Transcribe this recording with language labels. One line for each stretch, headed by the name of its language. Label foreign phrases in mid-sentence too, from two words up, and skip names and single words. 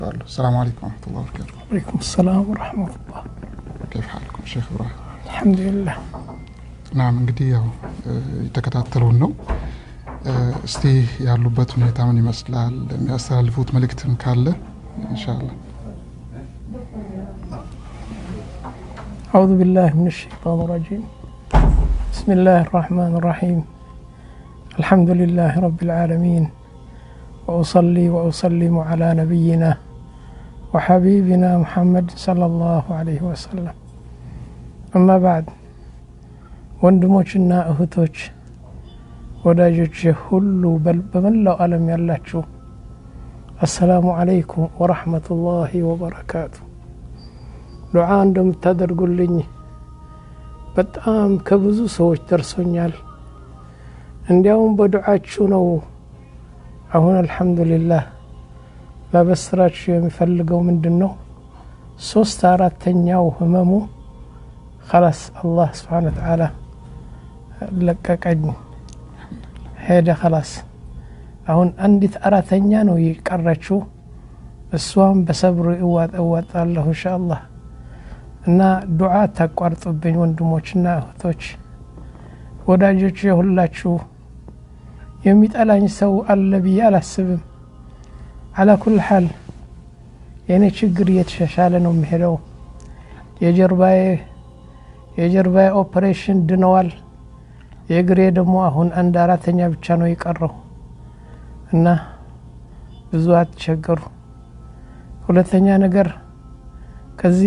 Arabic: السلام عليكم ورحمة الله وبركاته. وعليكم السلام ورحمة الله. كيف حالكم شيخ إبراهيم؟ الحمد لله.
Amharic: نعم እንግዲህ ያው የተከታተሉን ነው። እስቲ ያሉበት ሁኔታ ምን ይመስላል? የሚያስተላልፉት መልእክትም ካለ ኢንሻአላህ።
Arabic: أعوذ بالله من الشيطان الرجيم. بسم الله الرحمن الرحيم. الحمد لله رب العالمين. وأصلي وأسلم على نبينا وحبيبنا محمد صلى الله عليه وسلم. أما بعد
Amharic: ወንድሞችና እህቶች ወዳጆች ሁሉ በመላው ዓለም ያላችሁ
Arabic: السلام عليكم ورحمة الله وبركاته።
Amharic: ዱዓ እንደምታደርጉልኝ በጣም ከብዙ ሰዎች ደርሶኛል። እንዲያውም በዱዓችሁ ነው አሁን አልহামዱሊላህ ለበስራችሁ የሚፈልገው ምንድነው 3/4ኛው ህመሙ خلاص
Arabic: الله سبحانه وتعالى
Amharic: ለቀቀኝ ሄደ خلاص አሁን አንዲት አራተኛ ነው ይቀራችሁ እሷም በሰብሩ እዋጣለሁ ኢንሻአላህ እና ዱዓ ታቋርጡብኝ ወንድሞችና እህቶች ወዳጆች ሁላችሁ የሚጠላኝ ሰው አለ ብዬ አላስብም
Arabic: على كل حال
Amharic: የኔ ችግር እየተሻሻለ ነው የሚሄደው የጀርባዬ ኦፕሬሽን ድነዋል የግሬ ደግሞ አሁን አንድ አራተኛ ብቻ ነው ይቀረው እና ብዙ አትቸገሩ ሁለተኛ ነገር ከዚህ